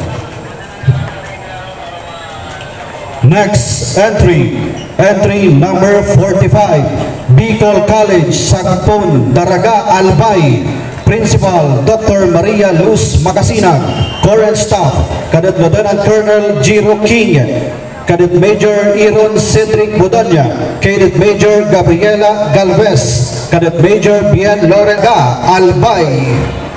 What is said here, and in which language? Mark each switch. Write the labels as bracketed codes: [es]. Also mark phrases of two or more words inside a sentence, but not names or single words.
[en] Next entry number 45, Bicol College, Sagpon, Daraga, Albay. Principal, Dr. Maria Luz Magasinag. Current staff, Cadet Lieutenant Colonel Giro King, Cadet Major Iron Cedric Budonya, Cadet Major Gabriela Galvez, Cadet Major Bien Lorenga, Albay.